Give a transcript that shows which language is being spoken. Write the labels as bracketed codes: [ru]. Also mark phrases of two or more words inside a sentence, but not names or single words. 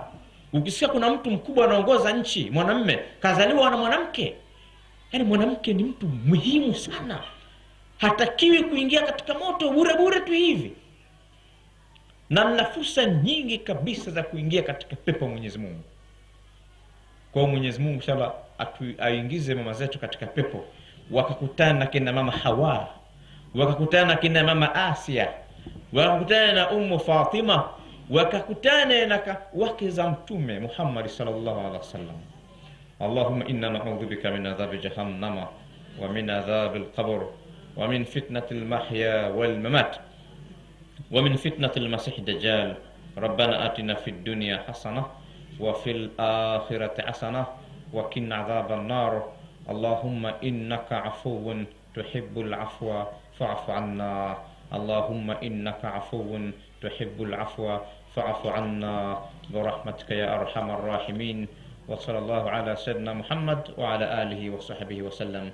[sw] Ukisikia kuna mtu mkubwa anaongoza nchi, mwanamume kazaliwa na mwanamke, yani mwanamke ni mtu muhimu sana, hatakiwi kuingia katika moto bure tu hivi, na mna fursa nyingi kabisa za kuingia katika pepo Mwenyezi Mungu. Kwa Mwenyezi Mungu inshallah aingize mama zetu katika pepo, wakakutana na kina mama Hawa, wakakutana na kina mama Asia, wakakutana na Ummu Fatima, wakakutana na wake za mtume Muhammad [ar] صلى الله عليه وسلم. اللهم إنا نعوذ بك من عذاب جهنم ومن عذاب القبر ومن فتنة المحيا والممات ومن فتنة المسيح الدجال. ربنا آتنا في الدنيا حسنة وفي الآخرة حسنة وقنا عذاب النار. اللهم إنك عفو تحب العفو فاعف عنا. اللهم إنك عفو تحب العفو فاعف عنا برحمتك يا أرحم الراحمين. وصلى الله على سيدنا محمد وعلى آله وصحبه وسلم.